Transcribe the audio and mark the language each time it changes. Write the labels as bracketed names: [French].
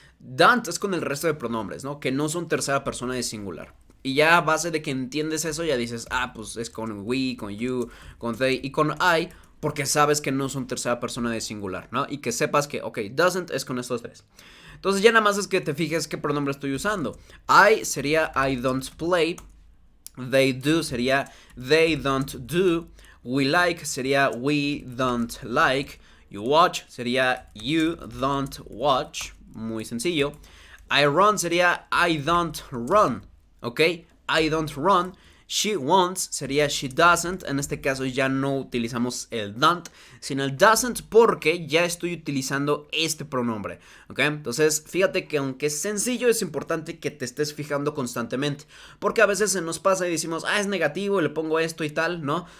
[Spanish] Don't es con el resto de pronombres, ¿no? Que no son tercera persona de singular. Y ya a base de que entiendes eso, ya dices, pues es con we, con you, con they y con I. porque sabes que no son tercera persona de singular, ¿no? Y que sepas que, ok, doesn't es con estos tres. Entonces ya nada más es que te fijes qué pronombre estoy usando. [English] I sería I don't play. They do sería they don't do. We like sería we don't like. You watch sería you don't watch. [Spanish] Muy sencillo. [English] I run sería I don't run. ¿Ok? I don't run. She wants sería she doesn't. [Spanish] En este caso ya no utilizamos el don't, sino el doesn't porque ya estoy utilizando este pronombre. ¿Ok? Entonces, fíjate que aunque es sencillo, es importante que te estés fijando constantemente. Porque a veces se nos pasa y decimos, es negativo y le pongo esto y tal, ¿no?